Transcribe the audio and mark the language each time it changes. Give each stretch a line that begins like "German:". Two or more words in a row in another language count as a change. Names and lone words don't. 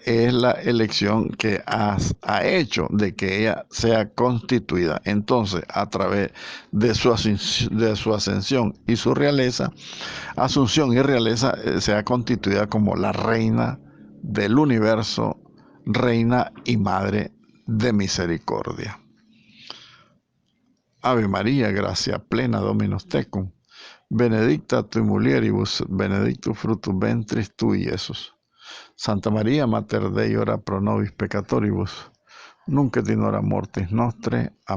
Spanish: Es la elección que ha hecho de que ella sea constituida. Entonces, a través de su ascensión y su realeza, asunción y realeza, sea constituida como la reina del universo, reina y madre de misericordia.
Latin: Ave María, gracia plena, Dominus tecum. Benedicta tui mulieribus, benedictus fructus ventris tui, Iesus. Santa María, Mater Dei, ora pro nobis peccatoribus, nunc et in hora mortis nostre.